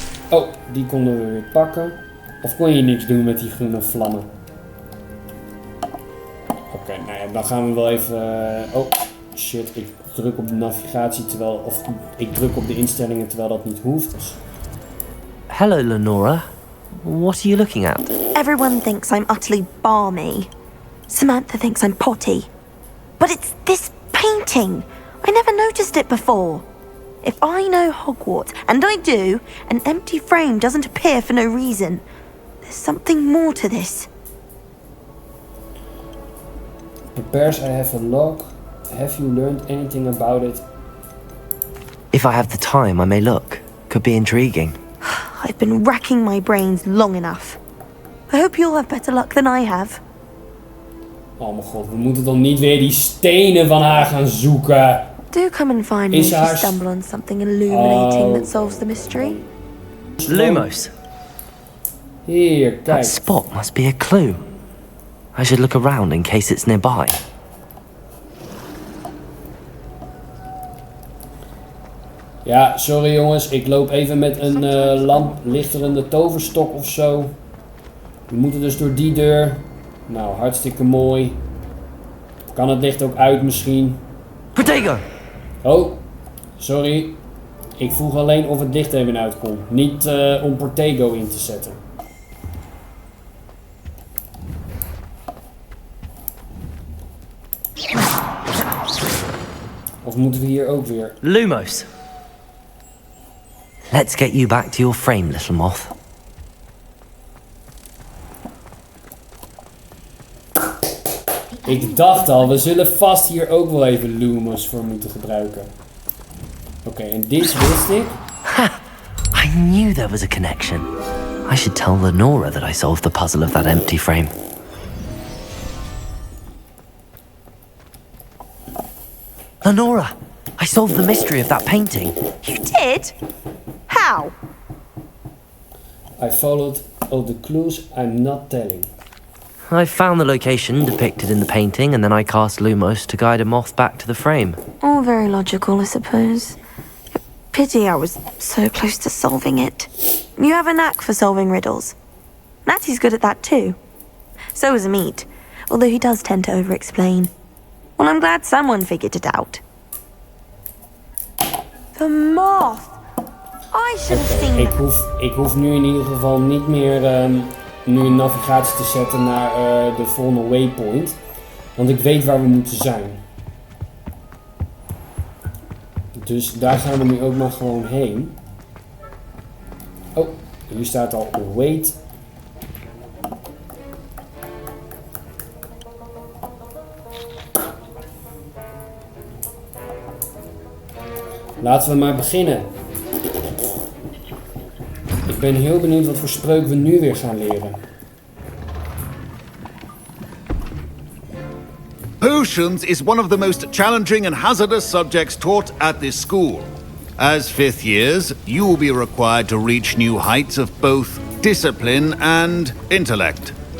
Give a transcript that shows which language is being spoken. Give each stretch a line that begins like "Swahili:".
Dutch: Oh, die konden we weer pakken. Of kon je niks doen met die groene vlammen? Oké, nou ja, dan gaan we wel even... Oh, shit, ik druk op de navigatie terwijl... Of ik druk op de instellingen terwijl dat niet hoeft. Dus...
English: Hello, Lenora. What are you looking at? Everyone thinks I'm utterly balmy. Samantha thinks I'm potty. But it's this painting. I never noticed it before. If I know Hogwarts, and I do, an empty frame doesn't appear for no reason. There's something more to this. Prepares, I have a log. Have you learned anything about it? If I have the time, I may look. Could be intriguing. I've been racking my brains long enough. I hope you'll have better luck than I have.
Dutch: Oh mijn god, we moeten dan niet weer die stenen van haar gaan zoeken.
English: Do come and find me if you stumble on something illuminating that solves the mystery. Lumos.
Dutch: Hier, kijk.
English: That spot must be a clue. I should look around in case it's nearby.
Dutch: Ja, sorry jongens, ik loop even met een lichterende toverstok of zo. We moeten dus door die deur. Nou, hartstikke mooi. Kan het licht ook uit misschien?
English: Protego!
Dutch: Oh, sorry. Ik vroeg alleen of het licht even uit kon. Niet om Protego in te zetten. Of moeten we hier ook weer...
English: Lumos. Let's get you back to your frame, little moth.
Dutch: Ik dacht al, we zullen vast hier ook wel even Lumos voor moeten gebruiken. Oké, en dit wist ik. Ha!
English: I knew there was a connection. I should tell Lenora that I solved the puzzle of that empty frame. Lenora! I solved the mystery of that painting. You did? How? I followed all the clues I'm not telling. I found the location depicted in the painting, and then I cast Lumos to guide a moth back to the frame. All very logical, I suppose. Pity I was so close to solving it. You have a knack for solving riddles. Natty's good at that too. So is Amit, although he does tend to over-explain. Well, I'm glad someone figured it out. The moth! I should have seen
Dutch: ik hoef nu in ieder geval niet meer nu een navigatie te zetten naar de volgende waypoint. Want ik weet waar we moeten zijn. Dus daar gaan we nu ook maar gewoon heen. Oh, hier staat al wait. Laten we maar beginnen. Ik ben heel benieuwd wat voor spreuk we nu weer gaan leren.
English: Potions is one of the most challenging and hazardous subjects taught at this school. As fifth years, you will be required to reach new heights of both discipline and intellect.